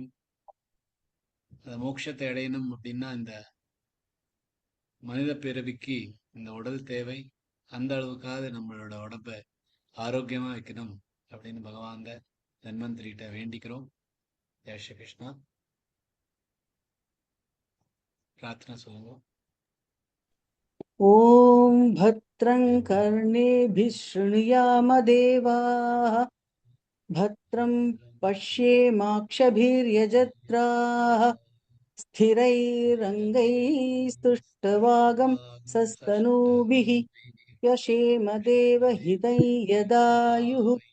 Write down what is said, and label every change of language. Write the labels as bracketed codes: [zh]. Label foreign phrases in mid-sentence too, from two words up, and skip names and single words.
[ta] அந்த மோட்சத்தை அடையணும் அப்படின்னா இந்த மனித பிறவிக்கு இந்த உடல் தேவை. அந்த அளவுக்காக நம்மளோட உடம்ப ஆரோக்கியமா வைக்கணும் அப்படின்னு பகவான் தன்வந்திரிகிட்ட வேண்டிக்கிறோம். ஜெய் ஸ்ரீ கிருஷ்ணா. பிரார்த்தனை சொல்லுங்க. [sa] ஓம் भद्रं कर्णेभिः शृणुयाम देवाः, भद्रं पश्येमाक्षभिर्यजत्राः, स्थिरैरङ्गैस्तुष्टवागं सस्तनूभिः यशेम देवहितं यदायुः।